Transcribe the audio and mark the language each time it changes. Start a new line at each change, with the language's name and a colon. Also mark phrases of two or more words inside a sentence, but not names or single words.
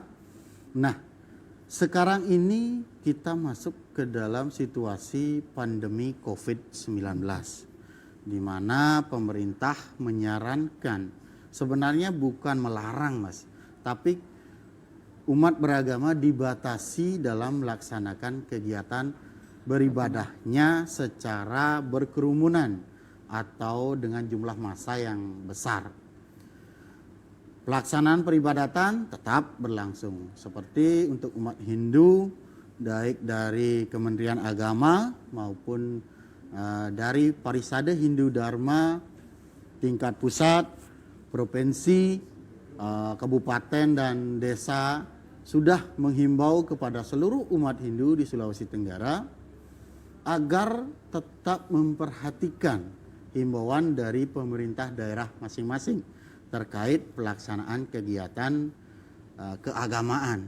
Indonesian: Nah, sekarang ini kita masuk ke dalam situasi pandemi COVID-19, di mana pemerintah menyarankan, sebenarnya bukan melarang Mas, tapi umat beragama dibatasi dalam melaksanakan kegiatan beribadahnya secara berkerumunan atau dengan jumlah massa yang besar. Pelaksanaan peribadatan tetap berlangsung seperti untuk umat Hindu, baik dari Kementerian Agama maupun dari Parisade Hindu Dharma tingkat pusat, provinsi, kabupaten dan desa sudah menghimbau kepada seluruh umat Hindu di Sulawesi Tenggara agar tetap memperhatikan himbauan dari pemerintah daerah masing-masing terkait pelaksanaan kegiatan keagamaan.